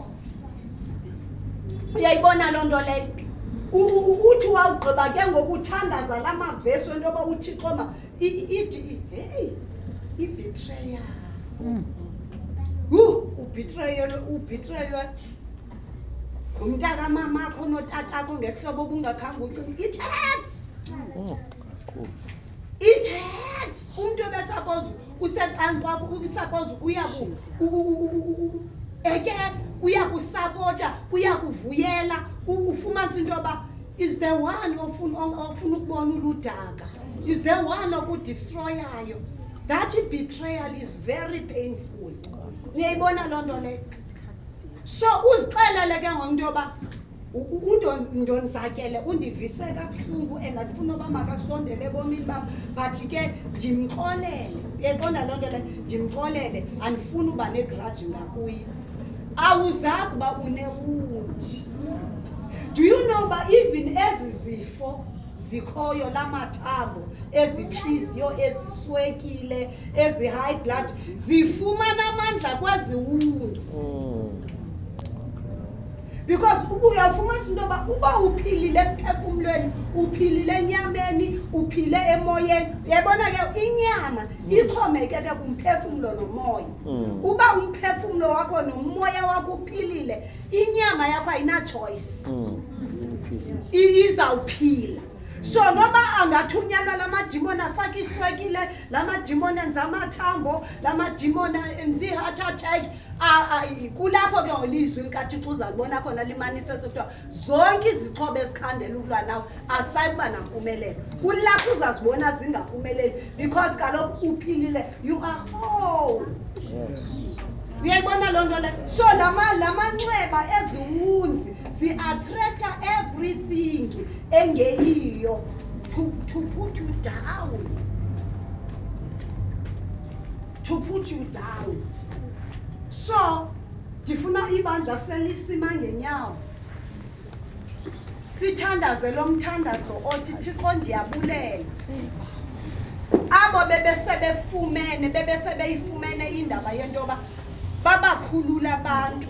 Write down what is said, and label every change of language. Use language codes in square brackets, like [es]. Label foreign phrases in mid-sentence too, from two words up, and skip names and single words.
[xh] Uyayibona loo nto leyo uthi wawugqiba ke ngokuthandaza la mavesi wento yoba uThixo ma ithi hey ibetrayal ubetrayal ngumntaka mamakho notatakho ngehlobo obungakhange ucinga [en] it hurts. It hurts. [xh] Umuntu obesuppose usecanga kwakho usuppose uyakusapota uyakuvuyela ufumanisa into yoba [en] is the one [xh] ofuna ukubona uludaka, [en] is the one okudestroyayo. That betrayal is very painful. [xh] Niyayibona loo nto leyo. So uzixelele ke ngento yoba undonzakele undivise kabuhlungu and andifuna uba makasondele ebomini bam but ke ndimxolele. Uyayiqonda loo nto leyo, ndimxolele andifuna uba negrudge ngakuye. Awuzazi uba unewundi. [en] Do you know [xh] uba even ezi zifo zikhoyo lamathambo ezitliziyo eziswekile ezi-high blood zifumana amandla kwezi [en] wounds because [xh] uyawufumanisa into yoba uba uphilile emphefumlweni uphilile enyameni uphile emoyeni. Uyayibona ke inyama ixhomekeke kumphefumlo nomoya. Uba umphefumlo wakho nomoya wakho uphilile inyama yakho ayina choice izawuphila. So noba angathunyana lamadimoni afake iswekile, lamadimoni enza amathambo, lamadimoni enza i-heart attack, kulapho ke olizwi likaThixo uzalibona khona limanifesto kuthiwa zonke izixhobo ezikhandela ukulwa nawe asayi kuba nampumelelo. Kulapho uzazibona zingaphumeleli because kaloku uphilile, [en] you are whole. [xh] Uyayibona loo nto le. So lamanxeba eziwunzi zi-attracta everything engeyiyo [en] to put you down. To put you down. [xh] So ndifuna ibandla selisima ngenyawo sithandaze lo mthandazo othi Thixo ndiyabulela abo bebesebeyifumene indaba yento yoba babakhulula abantu.